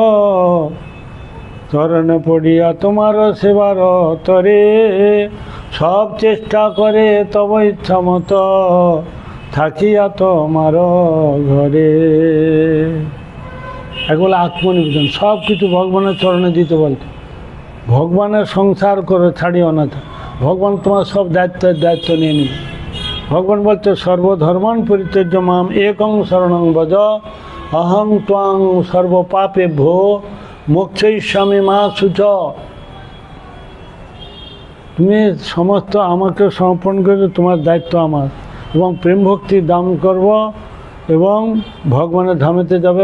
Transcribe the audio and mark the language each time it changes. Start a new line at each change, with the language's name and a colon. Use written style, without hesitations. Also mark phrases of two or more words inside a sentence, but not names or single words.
Bangla: চরণে পড়িয়া তোমার সেবার তরে, সব চেষ্টা করে তব ইচ্ছা মতো থাকিয়া তোমার ঘরে। এগুলো আত্মনিবেদন, সব কিছু ভগবানের চরণে দিতে বলতে। ভগবানের সংসার করে ছাড়িও না, ভগবান তোমার সব দায়িত্ব নিয়ে নেবে। ভগবান বলছে
Sanskrit: সর্বধর্মান পরিত্যজ্য মাম একং শরণং ভজ, অহং ত্বাং সর্বপাপেভ্যো মোক্ষয়িষ্যামি মা শুচ।
Bangla: তুমি সমস্ত আমাকে সমর্পণ করে তোমার দায়িত্ব আমার, এবং প্রেম ভক্তি দান করব, এবং ভগবানের ধামেতে যাবে।